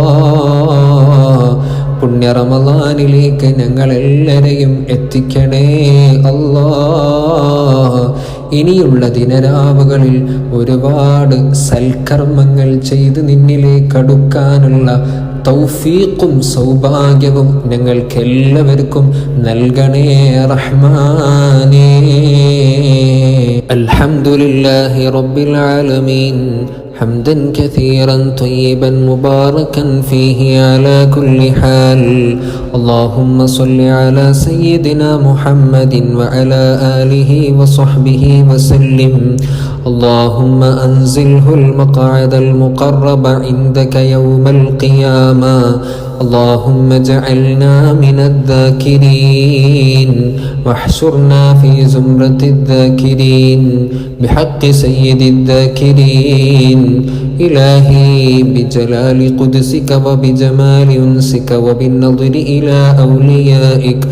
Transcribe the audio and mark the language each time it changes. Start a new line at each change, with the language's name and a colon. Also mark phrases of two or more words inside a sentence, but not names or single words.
Malayalam: പുണ്യ റമളാനിലേക്ക് ഞങ്ങളെല്ലാരെയും എത്തിക്കണേ അല്ലാ ഇനിയുള്ള ദിനരാവുകളിൽ ഒരുപാട് സൽക്കർമ്മങ്ങൾ ചെയ്ത് നിന്നിലേക്ക് അടുക്കാനുള്ള തൗഫീഖും സൗഭാഗ്യവും ഞങ്ങൾക്കെല്ലാവർക്കും നൽകണേ റഹ്മാനേ
Arabic: الحمد لله رب العالمين حمدا كثيرا طيبا مباركا فيه على كل حال اللهم صل على سيدنا محمد وعلى آله وصحبه وسلم اللهم أنزله المقعد المقرب عندك يوم القيامة اللهم اجعلنا من الذاكرين واحشرنا في زمرة الذاكرين بحق سيد الذاكرين إلهي بجلال قدسك وبجمال أنسك وبالنظر إلى أوليائك